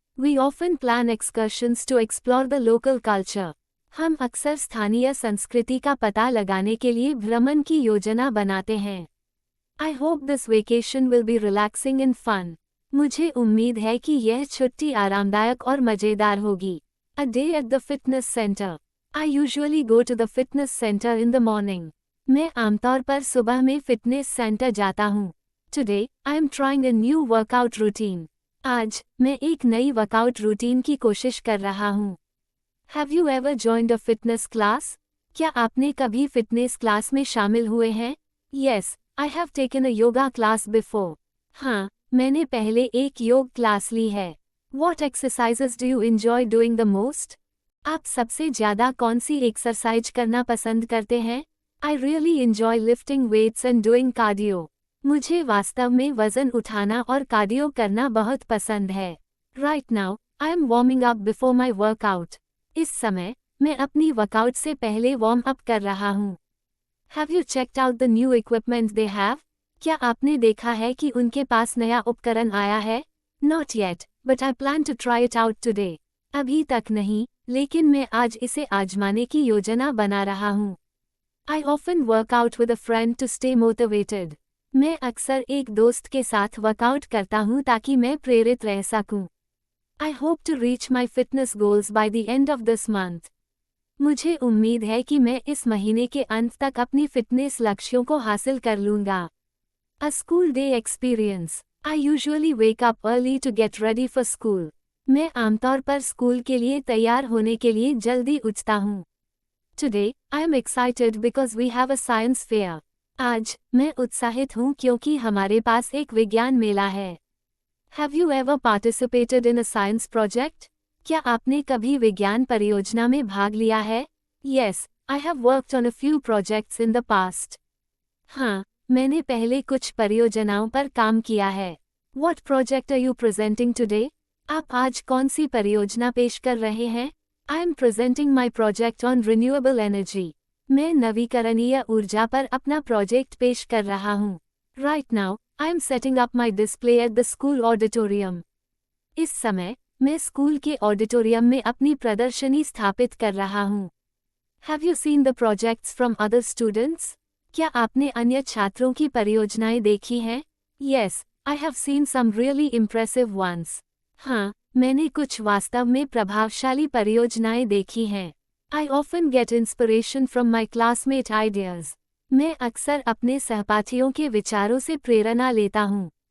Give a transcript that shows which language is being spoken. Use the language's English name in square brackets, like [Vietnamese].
[English] We often plan excursions to explore the local culture. [Hindi] हम अक्सर स्थानीय संस्कृति का पता लगाने के लिए भ्रमण की योजना बनाते हैं. [English] I hope this vacation will be relaxing and fun. [Hindi] मुझे उम्मीद है कि यह छुट्टी आरामदायक और मजेदार होगी. [English] A day at the fitness center. I usually go to the fitness center in the morning. [Hindi] मैं आमतौर पर सुबह में फिटनेस सेंटर जाता हूँ. [English] Today, I am trying a new workout routine. [Hindi] आज, मैं एक नई वर्कआउट रूटीन की कोशिश कर रहा हूँ. [English] Have you ever joined a fitness class? [Hindi] क्या आपने कभी फिटनेस क्लास में शामिल हुए हैं? [English] Yes, I have taken a yoga class before. [Hindi] हाँ, मैंने पहले एक योग क्लास ली है. [English] What exercises do you enjoy doing the most? [Hindi] आप सबसे ज़्यादा कौन सी एक्सरसाइज करना पसंद करते हैं? [English] I really enjoy lifting weights and doing cardio. [Hindi] मुझे वास्तव में वज़न उठाना और कार्डियो करना बहुत पसंद है. [English] Right now, I am warming up before my workout. [Hindi] इस समय, मैं अपनी वर्कआउट से पहले वार्म अप कर रहा हूँ. [English] Have you checked out the new equipment they have? [Hindi] क्या आपने देखा है कि उनके पास नया उपकरण आया है? [English] Not yet, but I plan to try it out today. [Hindi] अभी तक नहीं, लेकिन मैं आज इसे आजमाने की योजना बना रहा हूँ. [English] I often work out with a friend to stay motivated. [Hindi] मैं अक्सर एक दोस्त के साथ वर्कआउट करता हूँ ताकि मैं प्रेरित रह सकूँ. [English] I hope to reach my fitness goals by the end of this month. [Hindi] मुझे उम्मीद है कि मैं इस महीने के अंत तक अपनी फिटनेस लक्ष्यों को हासिल कर लूँगा. [English] A school day experience. I usually wake up early to get ready for school. [Hindi] मैं आमतौर पर स्कूल के लिए तैयार होने के लिए जल्दी उठता हूँ. [English] Today, I am excited because we have a science fair. [Hindi] आज, मैं उत्साहित हूँ क्योंकि हमारे पास एक विज्ञान मेला है. [English] Have you ever participated in a science project? [Hindi] क्या आपने कभी विज्ञान परियोजना में भाग लिया है? [English] Yes, I have worked on a few projects in the past. [Hindi] हाँ, मैंने पहले कुछ परियोजनाओं पर काम किया है. [English] What project are you presenting today? [Hindi] आप आज कौन सी परियोजना पेश कर रहे हैं? [English] I am presenting my project on renewable energy. [Hindi] मैं नवीकरणीय ऊर्जा पर अपना प्रोजेक्ट पेश कर रहा हूँ. [English] Right now, I am setting up my display at the school auditorium. [Hindi] इस समय, मैं स्कूल के ऑडिटोरियम में अपनी प्रदर्शनी स्थापित कर रहा हूँ. [English] Have you seen the projects from other students? [Hindi] क्या आपने अन्य छात्रों की परियोजनाएं देखी हैं? [English] Yes, I have seen some really impressive ones. [Hindi] हाँ, मैंने कुछ वास्तव में प्रभावशाली परियोजनाएं देखी हैं. [English] I often get inspiration from my classmate ideas. [Hindi] मैं अक्सर अपने सहपाठियों के विचारों से प्रेरणा लेता हूँ.